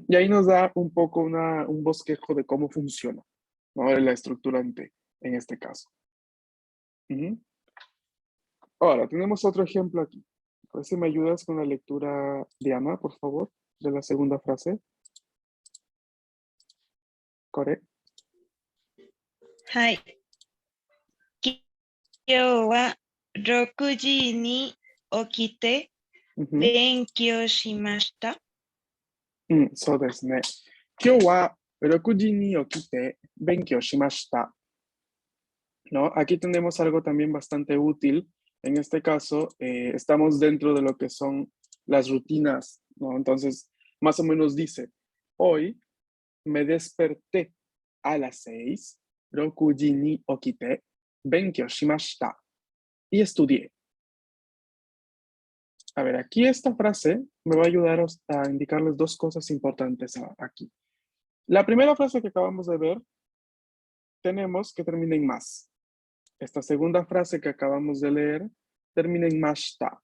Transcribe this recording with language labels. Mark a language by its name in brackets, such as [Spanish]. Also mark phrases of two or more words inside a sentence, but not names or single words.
[Spanish] Y ahí nos da un poco un bosquejo de cómo funciona, ¿no? La estructura en T, en este caso. Ujú. Ahora, tenemos otro ejemplo aquí. A ver si me ayudas con la lectura, Diana, por favor, de la segunda frase. Core. [Japanese] はい。今日は6時に起きて [Spanish] Ujú. [Japanese] 勉強しました。そうですね。今日は6時に起きて勉強しました。¿No? [Spanish] Aquí tenemos algo también bastante útil. En este caso, estamos dentro de lo que son las rutinas, ¿no? Entonces, más o menos dice, hoy me desperté a las 6, [Japanese] 6 時に起きて勉強しました [Spanish] y estudié. A ver, aquí esta frase me va a ayudar a indicarles dos cosas importantes aquí. La primera frase que acabamos de ver, tenemos que termina en más. Esta segunda frase que acabamos de leer termina en mashta.